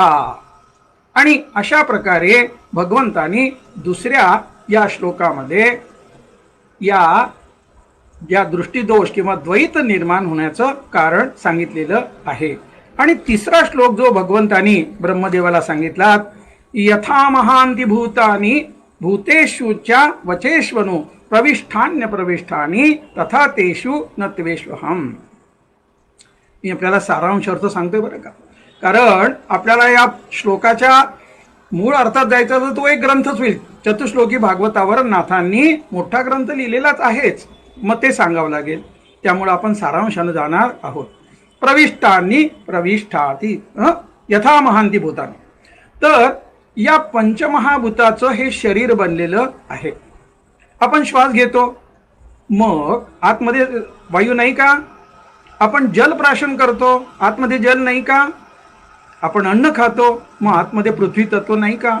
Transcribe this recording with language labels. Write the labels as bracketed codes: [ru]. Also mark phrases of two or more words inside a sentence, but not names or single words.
[mr] आणि अशा प्रकारे भगवंतानी दुसऱ्या या श्लोकामध्ये या दृष्टीदोष किंवा द्वैत निर्माण होण्याचं कारण सांगितलेलं आहे. आणि तिसरा श्लोक जो भगवंतानी ब्रह्मदेवाला सांगितला, [sa] यथा महांती भूतानी भूतेषुच्या वचेष्वनु प्रविष्ठान्य प्रविष्ठानी तथा तेषु न त्वेष्वहम. [mr] मी आपल्याला सारांश अर्थ सांगतोय बरं का, कारण आपल्याला या श्लोकाच्या मूळ अर्थात जायचा तर तो एक ग्रंथच होईल. चतुश्लोकी भागवतावर नाथांनी मोठा ग्रंथ लिहिलेलाच आहेच, मग ते सांगावं लागेल. त्यामुळे आपण सारांशाने जाणार आहोत. [sa] प्रविष्टांनी प्रविष्ठाती यथा महांती भूतानी. [mr] तर या पंचमहाभूताचं हे शरीर बनलेलं आहे. आपण श्वास घेतो, मग आतमध्ये वायू नाही का? आपण जल प्राशन करतो, आतमध्ये जल नाही का? आपण अन्न खातो, मग आतमध्ये पृथ्वी तत्व नाही का?